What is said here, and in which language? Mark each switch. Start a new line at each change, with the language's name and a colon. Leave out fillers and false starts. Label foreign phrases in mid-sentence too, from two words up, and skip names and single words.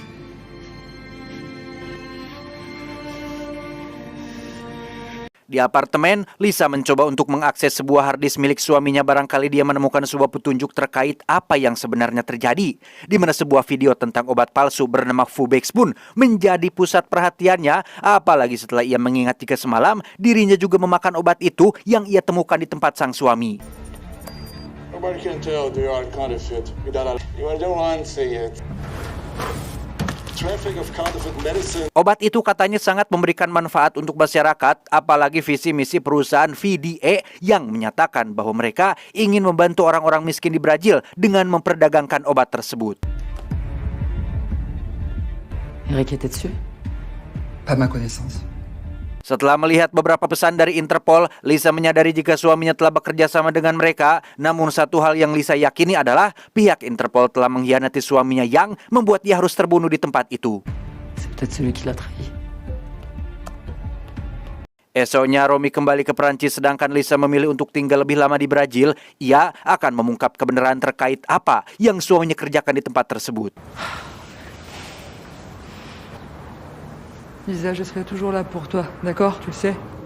Indonesian: Di apartemen, Lisa mencoba untuk mengakses sebuah harddisk milik suaminya, barangkali dia menemukan sebuah petunjuk terkait apa yang sebenarnya terjadi. Di mana sebuah video tentang obat palsu bernama Fubex pun menjadi pusat perhatiannya, apalagi setelah ia mengingat jika semalam dirinya juga memakan obat itu yang ia temukan di tempat sang suami.
English: Nobody can tell they are counterfeit. You don't want to say it. Traffic of counterfeit medicine.
Indonesian: Obat itu katanya sangat memberikan manfaat untuk masyarakat, apalagi visi misi perusahaan VDA yang menyatakan bahwa mereka ingin membantu orang-orang miskin di Brazil dengan memperdagangkan obat tersebut.
French: Eric était dessus? Pas ma connaissance.
Indonesian: Setelah melihat beberapa pesan dari Interpol, Lisa menyadari jika suaminya telah bekerja sama dengan mereka. Namun satu hal yang Lisa yakini adalah pihak Interpol telah mengkhianati suaminya yang membuat dia harus terbunuh di tempat itu.
French: C'est peut-être celui qui l'a trahi.
Indonesian: Esoknya Romi kembali ke Prancis sedangkan Lisa memilih untuk tinggal lebih lama di Brazil. Ia akan mengungkap kebenaran terkait apa yang suaminya kerjakan di tempat tersebut.
French: Lisa, je serai toujours là pour toi, d'accord? Tu le sais?